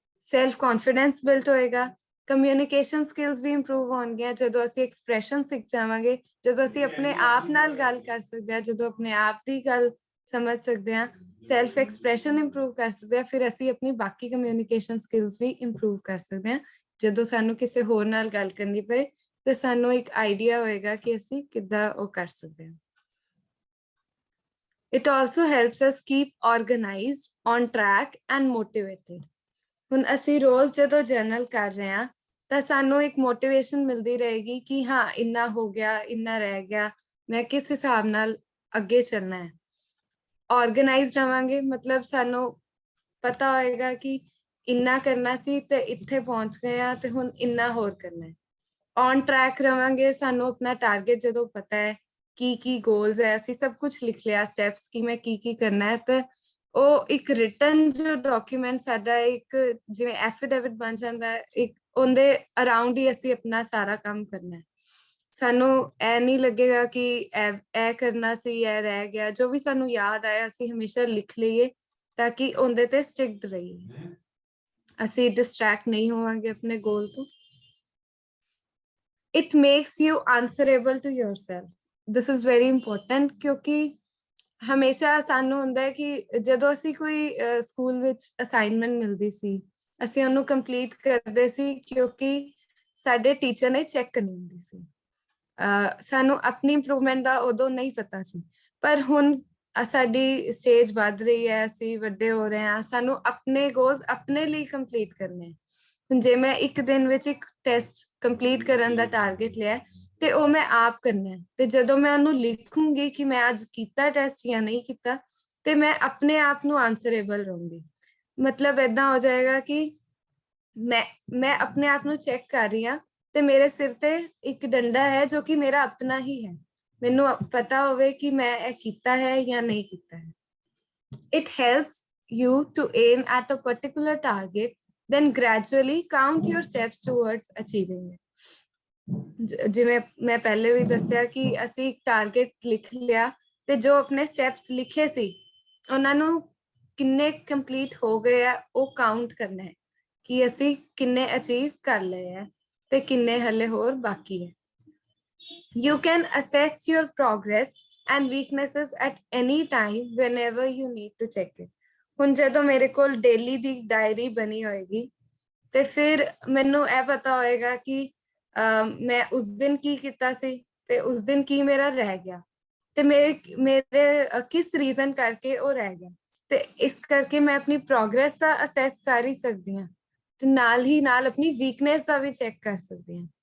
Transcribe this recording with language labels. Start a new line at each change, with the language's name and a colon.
Punjabi: Self confidence build ਹੋਏਗਾ, communication skills ਵੀ improve ਹੋਣਗੀਆਂ ਜਦੋਂ ਅਸੀਂ ਐਕਸਪ੍ਰੈਸ਼ਨ ਸਿੱਖ ਜਾਵਾਂਗੇ, ਜਦੋਂ ਅਸੀਂ ਆਪਣੇ ਆਪ ਨਾਲ ਗੱਲ ਕਰ ਸਕਦੇ ਹਾਂ, ਜਦੋਂ ਆਪਣੇ ਆਪ ਦੀ ਗੱਲ ਸਮਝ ਸਕਦੇ ਹਾਂ, ਸੈਲਫ ਐਕਸਪ੍ਰੈਸ਼ਨ ਇੰਪਰੂਵ ਕਰ ਸਕਦੇ ਹਾਂ, ਫਿਰ ਅਸੀਂ ਆਪਣੀ ਬਾਕੀ ਕਮਿਊਨੀਕੇਸ਼ਨ ਸਕਿੱਲਸ ਵੀ ਇੰਪਰੂਵ ਕਰ ਸਕਦੇ ਹਾਂ। ਜਦੋਂ ਸਾਨੂੰ ਕਿਸੇ ਹੋਰ ਨਾਲ ਗੱਲ ਕਰਨੀ ਪਏ ਤੇ ਸਾਨੂੰ ਇੱਕ ਆਈਡੀਆ ਹੋਏਗਾ ਕਿ ਅਸੀਂ ਕਿੱਦਾਂ ਉਹ ਕਰ ਸਕਦੇ ਹਾਂ।
English: It also helps us keep organized, on track and motivated.
Punjabi: ਹੁਣ ਅਸੀਂ ਰੋਜ਼ ਜਦੋਂ ਜਰਨਲ ਕਰ ਰਹੇ ਹਾਂ ਤਾਂ ਸਾਨੂੰ ਇੱਕ ਮੋਟੀਵੇਸ਼ਨ ਮਿਲਦੀ ਰਹੇਗੀ ਕਿ ਹਾਂ ਇੰਨਾ ਹੋ ਗਿਆ, ਇੰਨਾ ਰਹਿ ਗਿਆ, ਮੈਂ ਕਿਸ ਹਿਸਾਬ ਨਾਲ ਅੱਗੇ ਚੱਲਣਾ ਹੈ। ਆਰਗੇਨਾਈਜ਼ਡ ਰਵਾਂਗੇ ਮਤਲਬ ਸਾਨੂੰ ਪਤਾ ਹੋਏਗਾ ਕਿ ਇੰਨਾ ਕਰਨਾ ਸੀ ਤੇ ਇੱਥੇ ਪਹੁੰਚ ਗਏ ਆ ਤੇ ਹੁਣ ਇੰਨਾ ਹੋਰ ਕਰਨਾ ਹੈ। ਔਨ ਟਰੈਕ ਰਵਾਂਗੇ, ਸਾਨੂੰ ਆਪਣਾ ਟਾਰਗੇਟ ਜਦੋਂ ਪਤਾ ਹੈ ਕੀ ਗੋਲਸ ਹੈ, ਅਸੀਂ ਸਭ ਕੁਝ ਲਿਖ ਲਿਆ ਸਟੈਪਸ ਕਿ ਮੈਂ ਕੀ ਕਰਨਾ ਹੈ, ਤੇ ਉਹ ਇੱਕ ਰਿਟਨ ਜੋ ਡਾਕੂਮੈਂਟ ਸਾਡਾ ਇੱਕ ਜਿਵੇਂ ਐਫੀਡੇਵਿਟ ਬਣ ਜਾਂਦਾ ਹੈ, ਇੱਕ ਉਹਦੇ ਅਰਾਊਂਡ ਹੀ ਅਸੀਂ ਆਪਣਾ ਸਾਰਾ ਕੰਮ ਕਰਨਾ ਹੈ। ਸਾਨੂੰ ਇਹ ਨਹੀਂ ਲੱਗੇਗਾ ਕਿ ਇਹ ਕਰਨਾ ਸੀ, ਇਹ ਰਹਿ ਗਿਆ, ਜੋ ਵੀ ਸਾਨੂੰ ਯਾਦ ਆਇਆ ਅਸੀਂ ਹਮੇਸ਼ਾ ਲਿਖ ਲਈਏ ਤਾਂ ਕਿ ਉਹਦੇ ਤੇ ਸਟਿਕਡ ਰਹੀਏ, ਅਸੀਂ ਡਿਸਟਰੈਕਟ ਨਹੀਂ ਹੋਵਾਂਗੇ ਆਪਣੇ ਗੋਲ ਤੋਂ।
English: It makes you answerable to yourself. This is very important
Punjabi: ਕਿਉਂਕਿ ਹਮੇਸ਼ਾ ਸਾਨੂੰ ਹੁੰਦਾ ਹੈ ਕਿ ਜਦੋਂ ਅਸੀਂ ਕੋਈ ਸਕੂਲ ਵਿੱਚ ਅਸਾਈਨਮੈਂਟ ਮਿਲਦੀ ਸੀ ਅਸੀਂ ਉਹਨੂੰ ਕੰਪਲੀਟ ਕਰਦੇ ਸੀ ਕਿਉਂਕਿ ਸਾਡੇ ਟੀਚਰ ਨੇ ਚੈੱਕ ਕਰਨੀ ਹੁੰਦੀ ਸੀ। ਸਾਨੂੰ ਆਪਣੀ ਇੰਪਰੂਵਮੈਂਟ ਦਾ ਉਦੋਂ ਨਹੀਂ ਪਤਾ ਸੀ, ਪਰ ਹੁਣ ਸਾਡੀ ਸਟੇਜ ਵੱਧ ਰਹੀ ਹੈ, ਅਸੀਂ ਵੱਡੇ ਹੋ ਰਹੇ ਹਾਂ, ਸਾਨੂੰ ਆਪਣੇ ਗੋਲਸ ਆਪਣੇ ਲਈ ਕੰਪਲੀਟ ਕਰਨੇ। ਹੁਣ ਜੇ ਮੈਂ 1 ਦਿਨ ਵਿੱਚ 1 ਟੈਸਟ ਕੰਪਲੀਟ ਕਰਨ ਦਾ ਟਾਰਗੇਟ ਲਿਆ ਤੇ ਉਹ ਮੈਂ ਆਪ ਕਰਨਾ ਹੈ, ਤੇ ਜਦੋਂ ਮੈਂ ਉਹਨੂੰ ਲਿਖੂੰਗੀ ਕਿ ਮੈਂ ਅੱਜ ਕੀਤਾ ਟੈਸਟ ਜਾਂ ਨਹੀਂ ਕੀਤਾ ਤੇ ਮੈਂ ਆਪਣੇ ਆਪ ਨੂੰ ਆਨਸਰੇਬਲ ਰਹੂੰਗੀ। ਮਤਲਬ ਏਦਾਂ ਹੋ ਜਾਏਗਾ ਕਿ ਮੈਂ ਆਪਣੇ ਆਪ ਨੂੰ ਚੈੱਕ ਕਰ ਰਹੀ ਹਾਂ ਤੇ ਮੇਰੇ ਸਿਰ ਤੇ ਇੱਕ ਡੰਡਾ ਹੈ ਜੋ ਕਿ ਮੇਰਾ ਆਪਣਾ ਹੀ ਹੈ, ਮੈਨੂੰ ਪਤਾ ਹੋਵੇ ਕਿ ਮੈਂ ਇਹ ਕੀਤਾ ਹੈ ਜਾਂ ਨਹੀਂ ਕੀਤਾ ਹੈ।
English: It helps you to aim at a particular target, then gradually count your steps towards achieving it.
Punjabi: ਜਿਵੇਂ ਮੈਂ ਪਹਿਲੇ ਵੀ ਦੱਸਿਆ ਕਿ ਅਸੀਂ ਇੱਕ ਟਾਰਗੇਟ ਲਿਖ ਲਿਆ ਤੇ ਜੋ ਆਪਣੇ ਸਟੈਪਸ ਲਿਖੇ ਸੀ ਉਹਨਾਂ ਨੂੰ ਕਿੰਨੇ ਕੰਪਲੀਟ ਹੋ ਗਏ ਆ ਉਹ ਕਾਊਂਟ ਕਰਨਾ ਹੈ ਕਿ ਅਸੀਂ ਕਿੰਨੇ ਅਚੀਵ ਕਰ ਲਏ ਆ ਤੇ ਕਿੰਨੇ ਹਲੇ ਹੋਰ ਬਾਕੀ ਹੈ।
English: You can assess your progress and weaknesses at any time whenever you need to check it.
Punjabi: ਹੁਣ ਜਦੋਂ ਮੇਰੇ ਕੋਲ ਡੇਲੀ ਦੀ ਡਾਇਰੀ ਬਣੀ ਹੋਏਗੀ ਤੇ ਫਿਰ ਮੈਨੂੰ ਇਹ ਪਤਾ ਹੋਏਗਾ ਕਿ ਮੈਂ ਉਸ ਦਿਨ ਕੀ ਕੀਤਾ ਸੀ ਤੇ ਉਸ ਦਿਨ ਕੀ ਮੇਰਾ ਰਹਿ ਗਿਆ ਤੇ ਮੇਰੇ ਕਿਸ ਰੀਜ਼ਨ ਕਰਕੇ ਉਹ ਰਹਿ ਗਿਆ, ਤੇ ਇਸ ਕਰਕੇ ਮੈਂ ਆਪਣੀ ਪ੍ਰੋਗਰੈਸ ਦਾ ਅਸੈਸ ਕਰ ਹੀ ਸਕਦੀ ਹਾਂ ਤੇ ਨਾਲ ਹੀ ਨਾਲ ਆਪਣੀ ਵੀਕਨੈਸ ਦਾ ਵੀ ਚੈੱਕ ਕਰ ਸਕਦੀ ਹਾਂ।